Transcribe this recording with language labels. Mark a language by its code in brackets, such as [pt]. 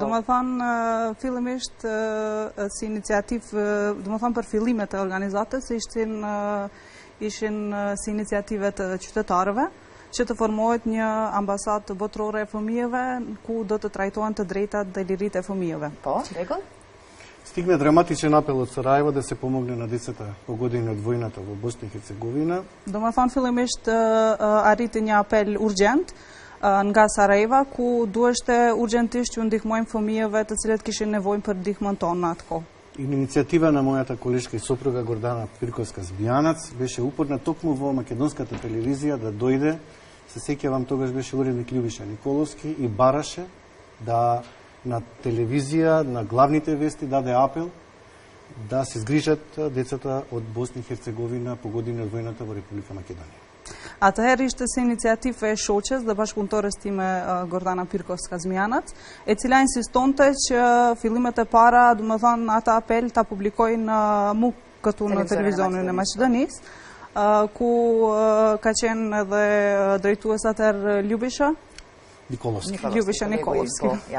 [sq] Do më thonë, fillimisht si iniciativë, do më thonë për fillimet e organizatës, ishin si iniciativet të qytetarëve, që të formohet një ambasadë botërore e fëmijëve, ku do të trajtohen të drejtat dhe liritë e fëmijëve. Po, rregull. [mk] Стигна драматичен апел од Сараево да се помогне на децата погодени од војната во Босна и Херцеговина. [sq] Do më thonë, fillimisht arriti një apel urgjent nga Sarajeva, ku duheshte urgjentisht që ndihmojmë fëmijëve të cilët kishin nevojë për ndihmën tonë në atë kohë. [mk] Иницијатива на мојата колешка и сопруга Гордана Пирковска-Збијанац беше упорна токму во македонската телевизија да дојде. Се сеќавам, тогаш беше уредник Љубиша Николовски и бараше да на телевизија, на главните вести даде апел да се згрижат децата од Босна и Херцеговина погодени од војната во Република Македонија. [sq] Atëherë ishte si iniciativë e shoqes dhe bashkëpunëtores time Gordana Pirkovska-Zmijanac, e cila insistonte që fillimet e para, do më thënë, ata apel ta publikojnë mu këtu në televizionin e Maqedonisë, ku ka qenë edhe drejtues atëherë Љубиша Николовски.